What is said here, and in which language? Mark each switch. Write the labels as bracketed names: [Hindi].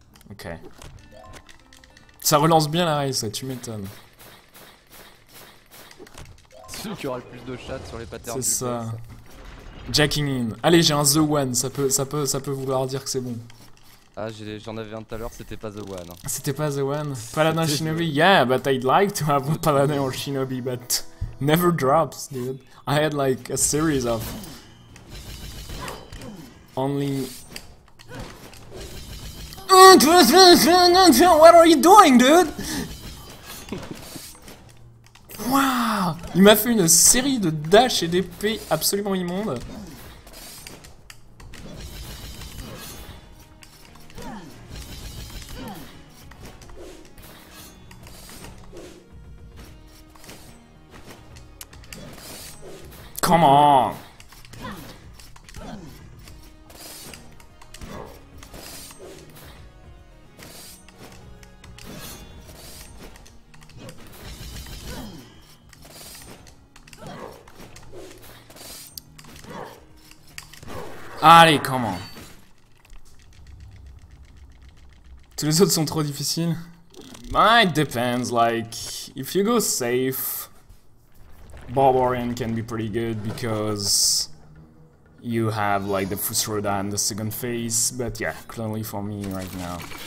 [French] Ok. Ça relance bien la race, ça, tu m'étonnes. C'est celui qui aura le plus de chat sur les patterns. C'est ça. Boss. [English] Jacking in. [French] Allez, j'ai un The One, ça peut vouloir dire que c'est bon. Ah, j'en avais un tout à l'heure, c'était pas The One. C'était pas The One? Paladin Shinobi? [English] Yeah, but I'd like to have a Paladin or Shinobi, but never drops, dude. I had like a series of only... What are you doing, dude? Wow! [French] Il m'a fait une série de dash et d'épées absolument immondes. [English] come on. [French] Allez, comment? Tous les autres sont trop difficiles. [English] It depends, like, if you go safe, Barbarian can be pretty good because you have like the Fusroda and the second phase, but yeah, clearly for me right now.